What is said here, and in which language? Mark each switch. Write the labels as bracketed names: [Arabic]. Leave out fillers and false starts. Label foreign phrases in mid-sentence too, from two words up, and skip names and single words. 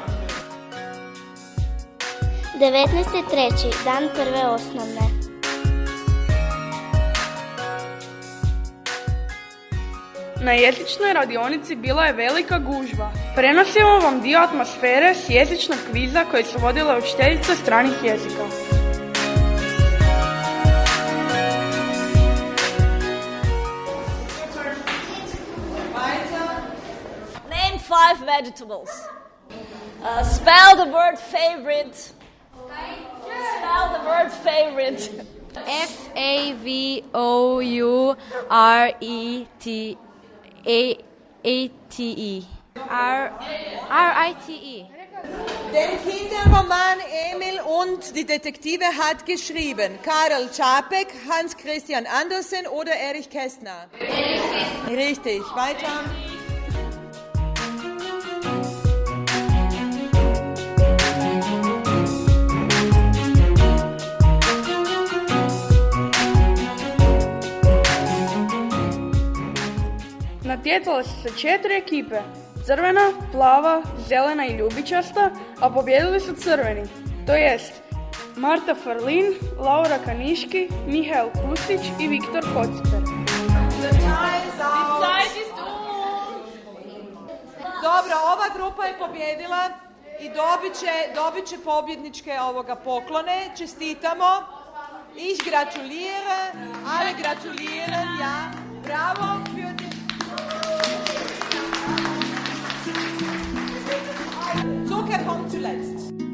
[Croatian] 19.3. dan prve osnovne. Na jezičnoj radionici bila je velika gužva. Prenosimo vam dio atmosfere s jezičnog kviza koji su vodile učiteljice stranih jezika. [English] Name 5 vegetables. Spell the word favorite. Spell the word favorite. Favorite. R-I-T-E. [German] Den Kinderroman Emil und die Detektive hat geschrieben Karel Čapek, Hans Christian Andersen oder Erich Kästner? Richtig, weiter. [Croatian] Natjecale su se 4 ekipe, crvena, plava, zelena i ljubičasta, a pobijedili su crveni, to jest Marta Farlin, Laura Kaniški, Mihael Kustić i Viktor Kociper. Dobro, ova grupa je pobjedila i dobit će pobjedničke poklone. Čestitamo. [German] Ich gratuliere, alle gratulieren, ja. Bravo für die... Zucker kommt zuletzt.